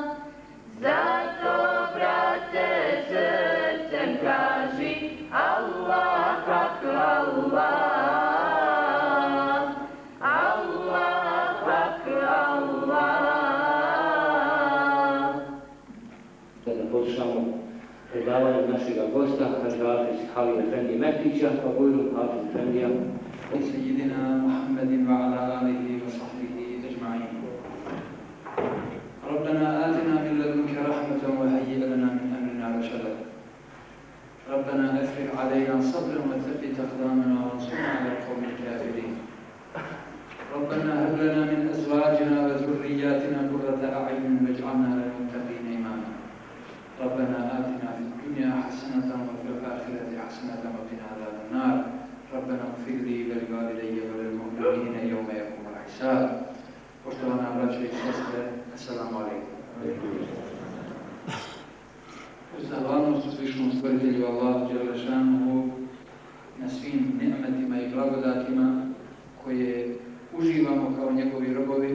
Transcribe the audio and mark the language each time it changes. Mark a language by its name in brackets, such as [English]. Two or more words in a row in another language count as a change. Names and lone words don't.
[Bosnian] Zato, brate, srcem kaži Allah, hak Allah, Allah, hak Allah. Sada poslušamo predavanje našeg gosta, Hadži Hafiz Halil Efendi Mehdića, pa bujrum Hafiz Efendija. [Arabic] سيدنا محمد وعلى آله وصحبه أجمعين. ربنا آتنا من لدنك رحمة وهيئ لنا من أمرنا رشدا. ربنا أفرغ علينا صبرا وثبت أقدامنا وانصرنا على القوم الكافرين. ربنا هب لنا من أزواجنا وذرياتنا قرة أعين واجعلنا للمتقين إماما. ربنا آتنا في الدنيا حسنة وفي الآخرة حسنة وقنا عذاب النار. ربنا اغفر لي ولوالدي وللمؤمنين يوم يقوم الحساب. [Bosnian] Poštovana braćo i sestre, [Arabic] السلام عليكم. [Bosnian] Zahvalnost uzvišenom stvoritelju Allahu dželle šanuhu na svim ni'metima i blagodatima koje uživamo kao njegovi robovi.